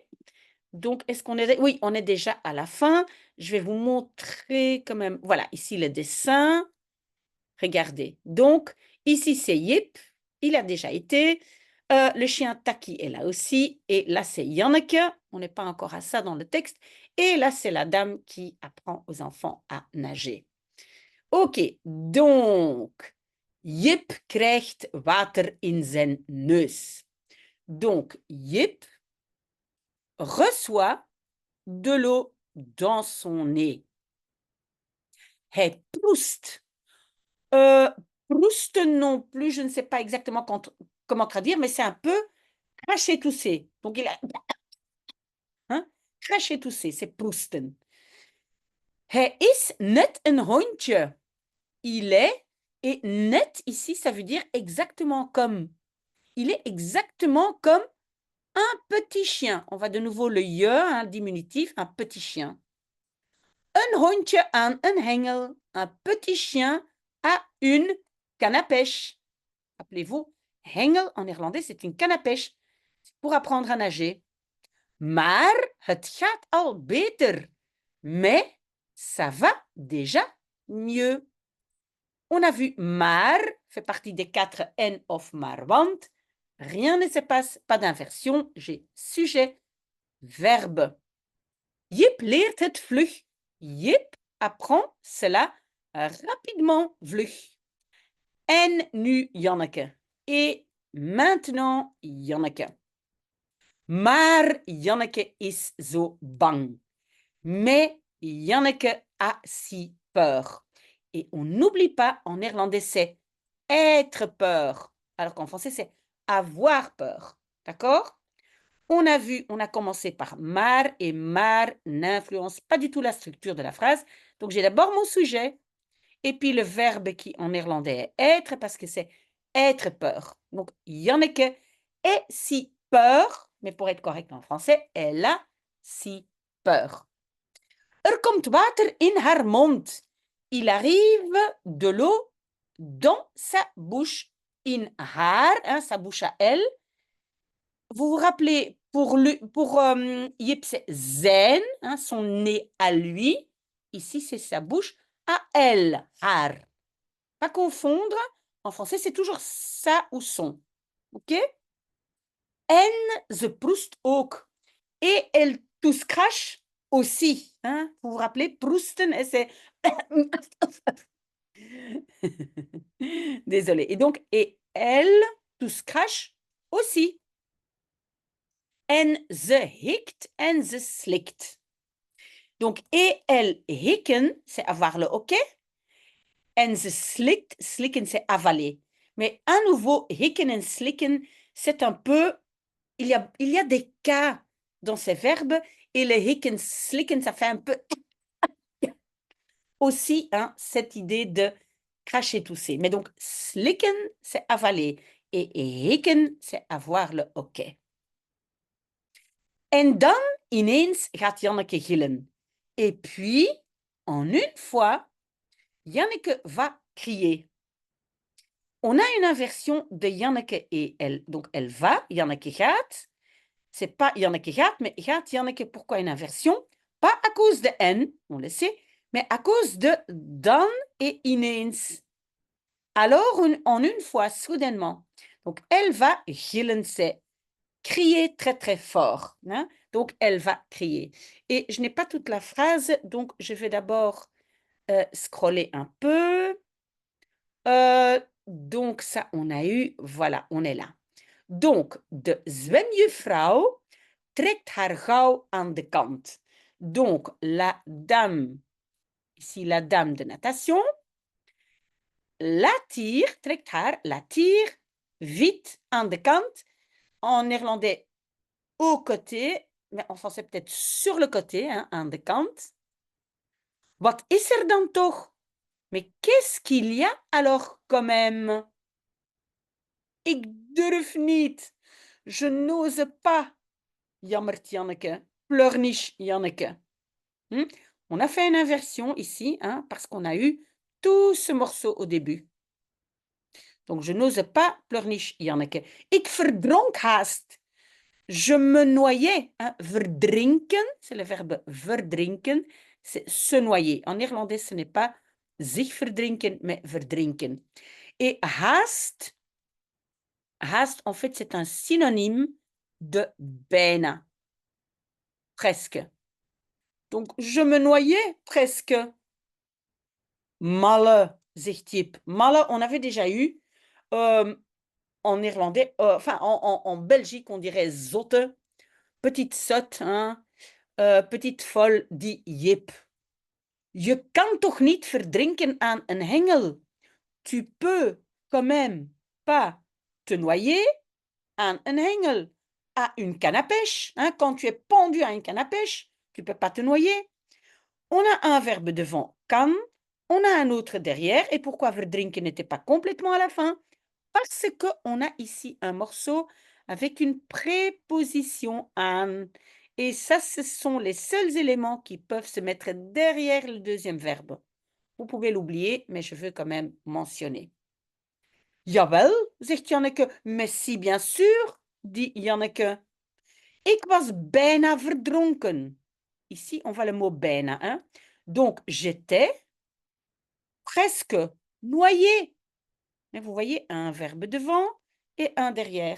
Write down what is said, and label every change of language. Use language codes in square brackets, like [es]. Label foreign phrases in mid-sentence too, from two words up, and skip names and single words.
[fr] Donc, est-ce qu'on est... Oui, on est déjà à la fin. Je vais vous montrer quand même... Voilà, ici le dessin. Regardez. Donc, ici, c'est Yip. Il a déjà été. Le chien Taki est là aussi. Et là, c'est Janneke. On n'est pas encore à ça dans le texte. Et là, c'est la dame qui apprend aux enfants à nager. OK. Donc, [nl] Jip krijgt water in zijn neus. [fr] Donc, Jip reçoit de l'eau dans son nez. [nl] Hij proest. [fr] Proust non plus, je ne sais pas exactement comment traduire, mais c'est un peu cracher, tousser. Donc, il a... Hein? Cracher, tousser, c'est proesten. [nl] Hij is net een hondje. [fr] Il est, et net ici, ça veut dire exactement comme. Il est exactement comme un petit chien. On va de nouveau le je, hein, diminutif, un petit chien. [nl] Een hondje aan een hengel. [fr] Un petit chien à une canne à pêche. Rappelez-vous, hengel en néerlandais, c'est une canne à pêche. C'est pour apprendre à nager. [nl] Maar het gaat al beter. [fr] Mais ça va déjà mieux. On a vu maar, fait partie des 4 N [nl] of maar want. [fr] Rien ne se passe, pas d'inversion. J'ai sujet, verbe. [nl] Jip leert het vlug. [fr] Jip apprend cela rapidement, vlug. [nl] En nu Janneke. [fr] Et maintenant Janneke. [nl] Maar Janneke is zo bang. [fr] Mais Janneke a si peur. Et on n'oublie pas, en néerlandais, c'est être peur. Alors qu'en français, c'est avoir peur. D'accord? On a vu, on a commencé par maar, et maar n'influence pas du tout la structure de la phrase. Donc, j'ai d'abord mon sujet, et puis le verbe qui en néerlandais est être, parce que c'est être peur. Donc, Janneke est si peur, mais pour être correct en français, elle a si peur. [nl] Komt water in haar mond. [fr] Il arrive de l'eau dans sa bouche. [nl] In haar, [fr] hein, sa bouche à elle. Vous vous rappelez, pour Jip, c'est zijn, hein, son nez à lui. Ici, c'est sa bouche à elle, haar. Pas confondre. En français, c'est toujours ça ou son. [nl] OK? En ze proest ook. [fr] Et elle tousse crache aussi. Hein? Vous vous rappelez, proesten, c'est... Désolée. Et donc, et elle tousse crache aussi. [nl] En ze hikt en ze slikt. [fr] Donc, et elle hikken, c'est avoir le hoquet. [nl] En ze slikt, slikken, [fr] c'est avaler. Mais à nouveau, [nl] hikken en slikken, [fr] c'est un peu... Il y a des cas dans ces verbes. Et le [nl] hikken, slikken, [fr] ça fait un peu... Aussi, hein, cette idée de cracher, tousser. Mais donc, slikken, c'est avaler. Et hikken, c'est avoir le hoquet. [nl] En dan ineens gaat Janneke gillen. [fr] Et puis, en une fois, Janneke va crier. On a une inversion de Janneke et elle. Donc, elle va, Janneke gaat. C'est pas Janneke gaat, mais gaat Janneke. Pourquoi une inversion? Pas à cause de en, on le sait, mais à cause de dan et ineens. Alors, en une fois, soudainement. Donc, elle va gillen, c'est crier très, très fort. Hein? Donc, elle va crier. Et je n'ai pas toute la phrase, donc je vais d'abord scroller un peu. Donc, ça, on a eu, voilà, on est là. Donc, [nl] de zwemjuffrouw trekt haar gauw aan de kant. [fr] Donc, la dame, ici la dame de natation, la tire, [nl] trekt haar, [fr] la tire vite [nl] aan de kant. [fr] En néerlandais, au côté, mais en français peut-être sur le côté, hein, [nl] aan de kant. Wat is er dan toch? [fr] Mais qu'est-ce qu'il y a alors quand même? [nl] Ik durf niet. [fr] Je n'ose pas. Jammert Janneke. Pleurniche Janneke. On a fait une inversion ici, hein, parce qu'on a eu tout ce morceau au début. Donc, je n'ose pas, pleurniche Janneke. [nl] Ik verdronk haast. [fr] Je me noyais. Hein. Verdrinken, c'est le verbe verdrinken, c'est se noyer. En néerlandais, ce n'est pas [nl] zich verdrinken, [fr] mais verdrinken. Et haast, haast, en fait, c'est un synonyme de bijna. Presque. Donc, je me noyais presque. [nl] Malle, zegt Jip. [fr] Malle, on avait déjà eu en néerlandais, enfin en Belgique, on dirait zotte, petite sotte, hein, petite folle, dit Jip. [nl] Je kan toch niet verdrinken aan een hengel? [fr] Tu peux quand même pas te noyer [nl] aan een hengel. [fr] à une canne à pêche. Hein, quand tu es pendu à une canne à pêche, tu ne peux pas te noyer. On a un verbe devant kan, on a un autre derrière. Et pourquoi verdrinken n'était pas complètement à la fin? Parce qu'on a ici un morceau avec une préposition an. Et ça, ce sont les seuls éléments qui peuvent se mettre derrière le deuxième verbe. Vous pouvez l'oublier, mais je veux quand même mentionner. [nl] Jawel, zegt Janneke. [fr] Mais si, bien sûr, dit Janneke. [nl] Ik was bijna verdronken. [fr] Ici, on voit le mot bijna. Hein? Donc, j'étais presque noyé. Et vous voyez, un verbe devant et un derrière.